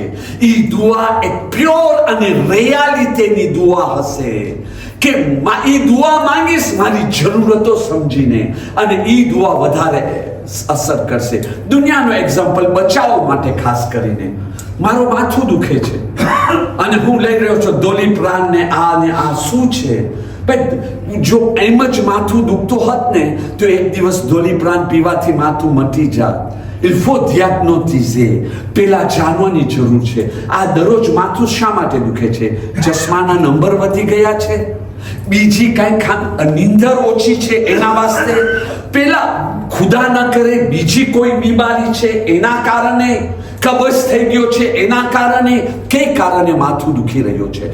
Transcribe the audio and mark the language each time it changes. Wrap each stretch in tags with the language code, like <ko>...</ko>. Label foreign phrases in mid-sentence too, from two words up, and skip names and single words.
<gu>એ દુઆ એક પ્યોર અને રિયાલિટીની દુઆ હશે કે એ દુઆ માંગીશ મારી જરૂરતો સમજીને, અને એ દુઆ વધારે અસર કરશે. દુનિયાનો એક્ઝામ્પલ બચાવ માટે ખાસ કરીને, મારું માથું દુખે છે અને હું લઈ રહ્યો છું દોલીપ્રાન ને આ શું છે? જો એમ જ માથું દુખતું હોત ને તો એક દિવસ દોલીપ્રાન પીવાથી માથું મટી જાત.</gu> <fr>Il faut diagnostiser.</fr> <gu>પેલા જાણવાની જરૂર છે. આ દરરોજ માથું શા માટે દુખે છે? ચશ્માના નંબર વધી ગયા છે? બીજી કઈ નિંદર ઓછી છે એના વાસ્તે? પેલા ખુદા ન કરે બીજી કોઈ બીમારી છે એના કારણે? કબજ થઈ ગયો છે એના કારણે? કઈ કારણે માથું દુખી રહ્યો છે?</gu>